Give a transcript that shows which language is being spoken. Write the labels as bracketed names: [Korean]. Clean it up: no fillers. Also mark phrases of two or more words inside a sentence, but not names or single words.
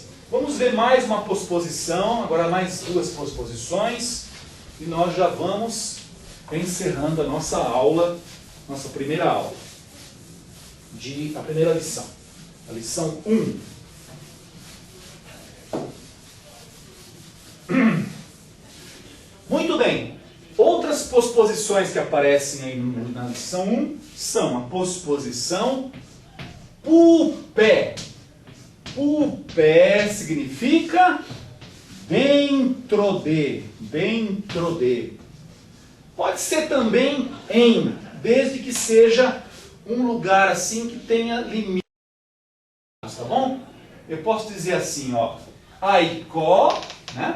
[Portuguese] Vamos ver mais uma posposição, agora mais 2 posposições, e nós já vamos encerrando a nossa aula, nossa primeira aula, a primeira lição, a lição 1. Muito bem, outras posposições que aparecem aí na lição 1 são a posposição pupé. Pupé significa dentro de. Pode ser também em, desde que seja um lugar assim que tenha limites, tá bom? Eu posso dizer assim, ó, Aicó, né?